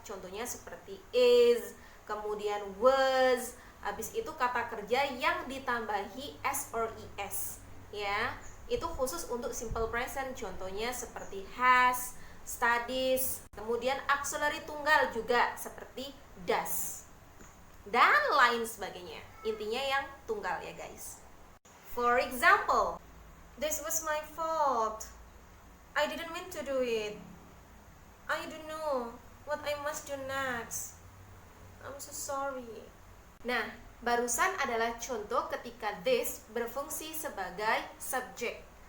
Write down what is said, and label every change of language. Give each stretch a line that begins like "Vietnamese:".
Indonesian: Contohnya seperti is, kemudian was, habis itu kata kerja yang ditambahi s or es. Ya, itu khusus untuk simple present. Contohnya seperti has, studies, kemudian auxiliary tunggal juga seperti does, dan lain sebagainya. Intinya yang tunggal ya guys.
English: For example, this was my fault. I didn't mean to do it. I don't know what I must do next. I'm so sorry.
Indonesian: Nah, barusan adalah contoh ketika this berfungsi sebagai subjek.